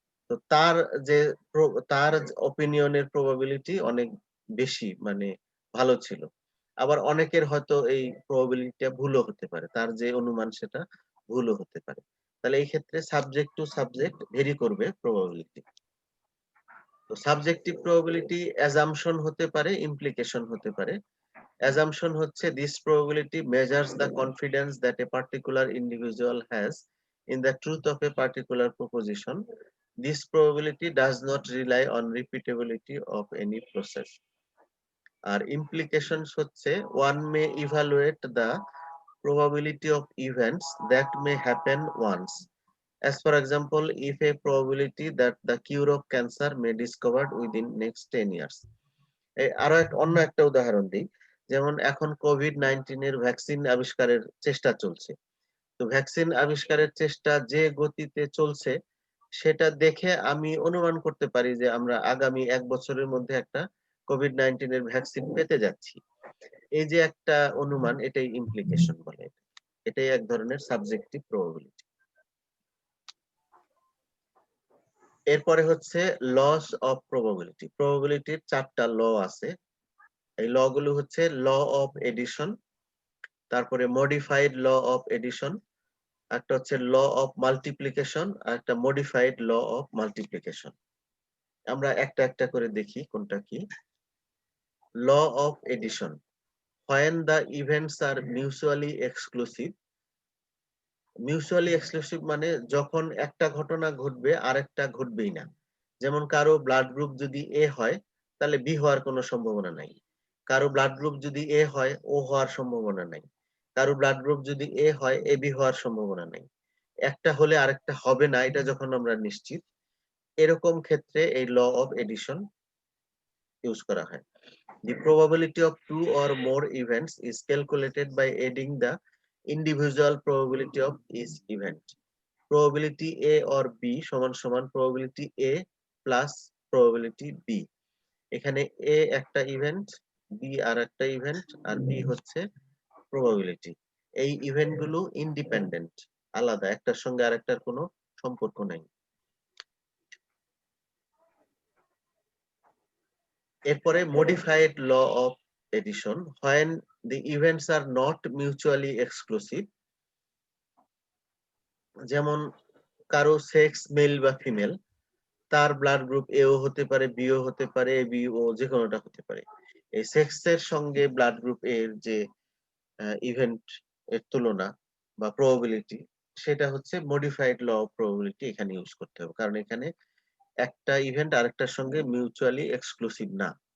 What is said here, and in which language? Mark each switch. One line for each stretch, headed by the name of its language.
Bangla: তো যে তার অপিনিয়নের প্রবাবিলিটি অনেক বেশি, মানে ভালো ছিল। আবার অনেকের হয়তো এই প্রবাবিলিটিটা ভুলও হতে পারে, তার যে অনুমান সেটা ভুলও হতে পারে। তাহলে এই ক্ষেত্রে সাবজেক্ট টু সাবজেক্ট ভেরি করবে প্রবাবিলিটি। তো সাবজেক্টিভ প্রবাবিলিটি অ্যাজাম্পশন হতে পারে, ইমপ্লিকেশন হতে পারে।
English: Assumption হচ্ছে this probability measures the confidence that a particular individual has in the truth of a particular proposition. This probability does not rely on repeatability of any process. আর implications হচ্ছে one may evaluate the probability of events that may happen once. As for example, if a probability that the cure of cancer may discovered within next 10 years.
Bangla: আরো অন্য একটা উদাহরণ দিই। যেমন এখন COVID-19 এর vaccine আবিষ্কারের চেষ্টা চলছে। তো ভ্যাকসিন আবিষ্কারের চেষ্টা যে গতিতে চলছে সেটা দেখে আমি অনুমান করতে পারি যে আমরা আগামী 1 বছরের মধ্যে একটা কোভিড-19 এর ভ্যাকসিন পেতে যাচ্ছি। এই যে একটা অনুমান, এটাই ইমপ্লিকেশন বলে। এটাই এক ধরনের সাবজেক্টিভ প্রবাবিলিটি। এরপরে হচ্ছে লস অফ প্রবাবিলিটি। প্রবাবিলিটির 4টা ল আছে। এই ল গুলো হচ্ছে ল অফ এডিশন, তারপরে মডিফাইড ল অফ এডিশন, একটা হচ্ছে ল অফ মাল্টিপ্লিকেশন, আর একটা মডিফাইড ল অফ মাল্টিপ্লিকেশন। আমরা একটা একটা করে দেখি কোনটা কি।
English: Law of addition, when the events are mutually exclusive.
Bangla: Mutually exclusive মানে যখন একটা ঘটনা ঘটবে আরেকটা ঘটবেই না। যেমন কারো ব্লাড গ্রুপ যদি এ হয় তাহলে বি হওয়ার কোনো সম্ভাবনা নাই। কারো ব্লাড গ্রুপ যদি এ হয় ও হওয়ার সম্ভাবনা নাই। কারো ব্লাড গ্রুপ যদি এ হয় এ বি হওয়ার সম্ভাবনা নাই। একটা হলে আরেকটা হবে না, এটা যখন আমরা নিশ্চিত, এরকম ক্ষেত্রে এই ল অফ এডিশন ইউজ করা হয়।
English: The probability of two or more events is calculated by adding the individual probability of each event. Probability A or B
Bangla: সমান সমান
English: probability A plus probability B.
Bangla: এখানে A একটা event, B আর একটা event, আর B হচ্ছে probability. এই event গুলো independent, আলাদা, একটার সঙ্গে আরেকটার কোনো সম্পর্ক নাই।
English: এরপরে modified law of addition, when the events are not mutually exclusive.
Bangla: যেমন কারো সেক্স মেল বা ফিমেল, তার ব্লাড গ্রুপ এও হতে পারে, বিও হতে পারে, বি ও যে কোনোটা হতে পারে। এই সেক্সের সঙ্গে ব্লাড গ্রুপ এর যে ইভেন্ট এর তুলনা বা প্রবাবিলিটি, সেটা হচ্ছে মডিফাইড ল অফ প্রবাবিলিটি এখানে ইউজ করতে হবে, কারণ এখানে একটা ইভেন্ট আরেকটার সঙ্গে মিউচুয়ালি এক্সক্লুসিভ না।